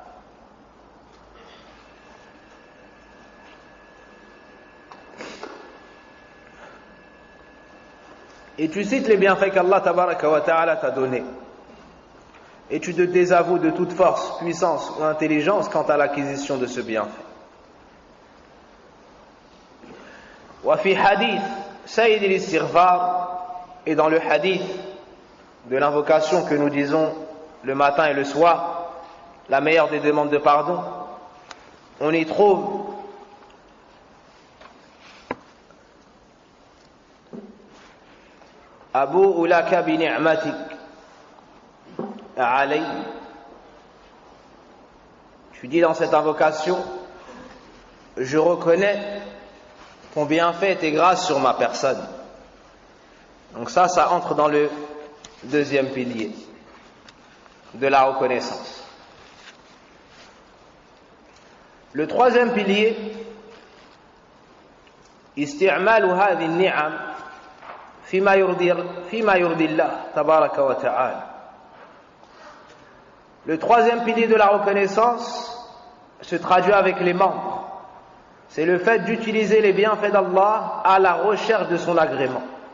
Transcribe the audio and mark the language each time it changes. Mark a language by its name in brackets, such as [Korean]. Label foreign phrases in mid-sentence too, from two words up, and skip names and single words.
[French] Et tu cites les bienfaits qu'Allah [Arabic] تبارك وتعالى [French] t'a donnés. Et tu te désavoues de toute force, puissance ou intelligence quant à l'acquisition de ce bienfait. [Arabic] وفي حديث سيد الاستغفار, [French] et dans le hadith de l'invocation que nous disons le matin et le soir, la meilleure des demandes de pardon, on y trouve [Arabic] أبوء لك بنعمتك علي. [French] Tu dis dans cette invocation, je reconnais ton bienfait et tes grâces sur ma personne. Donc ça entre dans le deuxième pilier de la reconnaissance. Le troisième pilier, [Arabic] استعمال هذه النعم فيما يرضي الله تبارك وتعالى. [French] Le troisième pilier de la reconnaissance se traduit avec les membres. C'est le fait d'utiliser les bienfaits d'Allah à la recherche de son agrément.